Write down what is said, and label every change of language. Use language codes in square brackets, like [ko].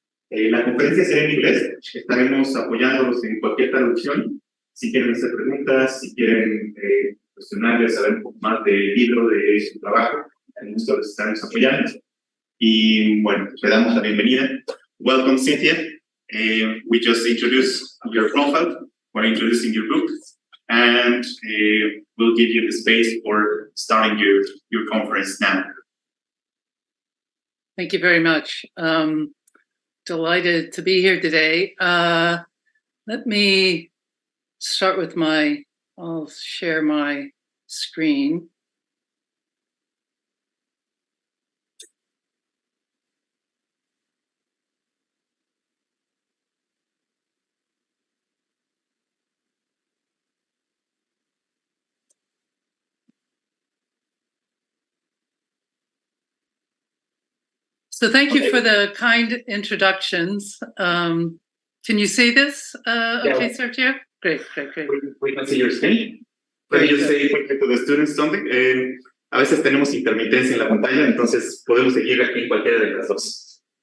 [es] La conferencia será en inglés, estaremos apoyándolos en cualquier traducción. Si quieren hacer preguntas, si quieren cuestionarles, saber un poco más del libro, de su trabajo, nosotros les estaremos apoyando. Y bueno, le damos la bienvenida. [en] Welcome, Cynthia. We just introduced your profile. We're introducing your book. And we'll give you the space for starting your conference now. Thank you very much. Delighted to be here today. Let me start with I'll share my screen. So thank you for the kind introductions. Can you see this? Okay, Sergio? Great. We can see your screen. Can you say quickly to the students something? [es] A veces tenemos intermitencia en la pantalla, entonces podemos seguir aquí en cualquiera de las dos.